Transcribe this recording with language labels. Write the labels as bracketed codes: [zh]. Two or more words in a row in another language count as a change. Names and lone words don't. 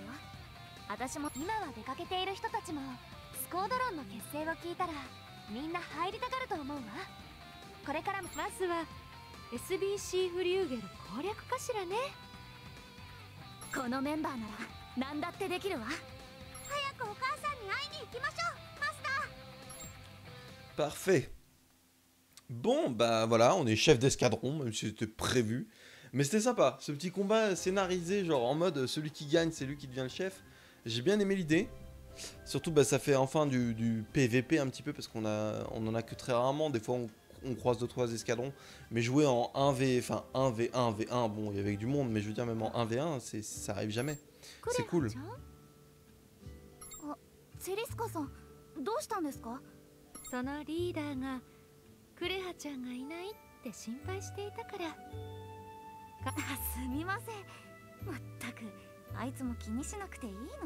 [ja] 私も今は出かけている人たちもスコードロンの結成を聞いたらみんな入りたがると思うわ。これからもまずは SBC フリューゲル攻略かしらね。このメンバーなら何だってできるわ。早くお母さんに会いに行きましょう、マスター。 [fr] Parfait. Bon, bah voilà, on est chef d'escadron, même si c'était prévu. Mais c'était sympa, ce petit combat scénarisé, genre en mode celui qui gagne, c'est lui qui devient le chef. J'ai bien aimé l'idée. Surtout, bah, ça fait enfin du PVP un petit peu, parce on en a que très rarement. Des fois, on croise 2-3 escadrons. Mais jouer en 1v, enfin 1v1, V1, bon, il y avait du monde, mais je veux dire, même en 1v1, ça arrive jamais. C'est cool. [ja] あ、チェリスカさん、どうしたんですか？そのリーダーがクレハちゃんがいないって心配していたから。すみません。まったく、あいつも気にしなくていいのに。